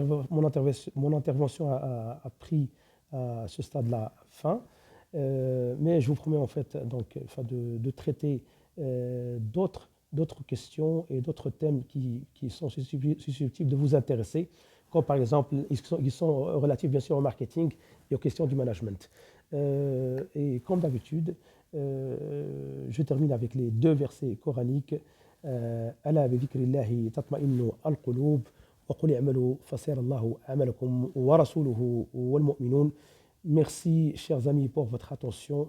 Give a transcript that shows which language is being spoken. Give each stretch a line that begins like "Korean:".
French: Mon intervention a pris à ce stade-là fin, mais je vous promets en fait donc, de traiter d'autres questions et d'autres thèmes qui sont susceptibles de vous intéresser, comme par exemple, ils sont relatifs bien sûr au marketing et aux questions du management. Et comme d'habitude, je termine avec les deux versets coraniques.
Arabic: ألا بذكر الله تطمئن القلوب وقل اعملوا فسيرى الله عملكم ورسوله والمؤمنون.
French: Merci chers amis pour votre attention.